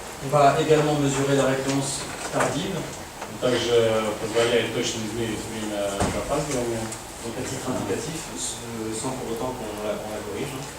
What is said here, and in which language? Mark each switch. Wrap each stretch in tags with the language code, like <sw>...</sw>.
<fr>Va également mesurer la réponse tardive.</fr> <ru>Он также позволяет точно измерить время запаздывания.</ru> <fr>Donc à titre indicatif, sans pour autant qu'on la corrige.</fr>